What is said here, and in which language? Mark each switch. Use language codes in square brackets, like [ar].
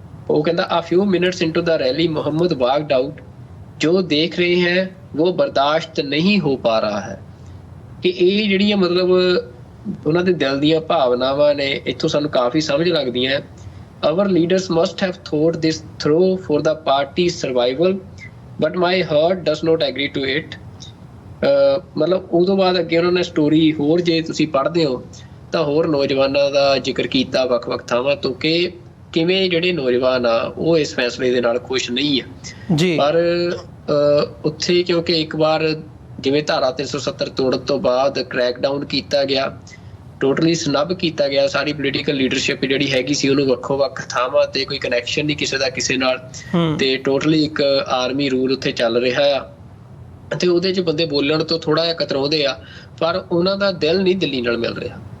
[pa] ਉਹ ਕਹਿੰਦਾ [en] a few minutes into the rally [hi] Mohammad [en] walked out, [hi] जो देख रहे हैं वो बर्दाश्त नहीं हो पा रहा है। [pa] ਕਿ ਇਹ ਜਿਹੜੀਆਂ ਮਤਲਬ ਉਹਨਾਂ ਦੇ ਦਿਲ ਦੀਆਂ ਭਾਵਨਾਵਾਂ ਨੇ ਇੱਥੋਂ ਸਾਨੂੰ ਕਾਫੀ ਸਮਝ ਲੱਗਦੀਆਂ। [en] Our leaders must have thought this through for the party's survival, but my heart does not agree to it. [pa] ਮਤਲਬ ਉਦੋਂ ਬਾਅਦ ਅੱਗੇ ਉਹਨਾਂ ਨੇ ਸਟੋਰੀ ਹੋਰ ਜੇ ਤੁਸੀਂ ਪੜ੍ਹਦੇ ਹੋ ਤਾਂ ਹੋਰ ਨੌਜਵਾਨਾਂ ਦਾ ਜ਼ਿਕਰ ਕੀਤਾ ਵੱਖ-ਵੱਖ ਥਾਵਾਂ ਤੋਂ ਕਿ ਕਿਵੇਂ ਜਿਹੜੇ ਨੌਜਵਾਨ ਆ ਉਹ ਇਸ ਫੈਸਲੇ ਦੇ ਨਾਲ ਖੁਸ਼ ਨਹੀਂ ਆ ਜੀ। ਪਰ ਉੱਥੇ ਕਿਉਂਕਿ ਇੱਕ ਵਾਰ ਜਿਵੇਂ ਧਾਰਾ 370 ਤੋੜਨ ਤੋਂ ਬਾਅਦ ਕ੍ਰੈਕਡਾਊਨ ਕੀਤਾ ਗਿਆ, ਟੋਟਲੀ ਸਨੱਬ ਕੀਤਾ ਗਿਆ, ਸਾਰੀ ਪੋਲੀਟੀਕਲ ਲੀਡਰਸ਼ਿਪ ਜਿਹੜੀ ਹੈਗੀ ਸੀ ਉਹਨੂੰ ਵੱਖੋ ਵੱਖ ਥਾਵਾਂ ਤੇ ਕੋਈ ਕਨੈਕਸ਼ਨ ਨਹੀਂ ਕਿਸੇ ਦਾ ਕਿਸੇ ਨਾਲ, ਤੇ ਟੋਟਲੀ ਇੱਕ ਆਰਮੀ ਰੂਲ ਉੱਥੇ ਚੱਲ ਰਿਹਾ ਆ ਤੇ ਉਹਦੇ 'ਚ ਬੰਦੇ ਬੋਲਣ ਤੋਂ ਥੋੜਾ ਜਿਹਾ ਕਤਰਾਉਂਦੇ ਆ, ਪਰ ਉਹਨਾਂ ਦਾ ਦਿਲ ਨਹੀਂ ਦਿੱਲੀ ਨਾਲ ਮਿਲ ਰਿਹਾ।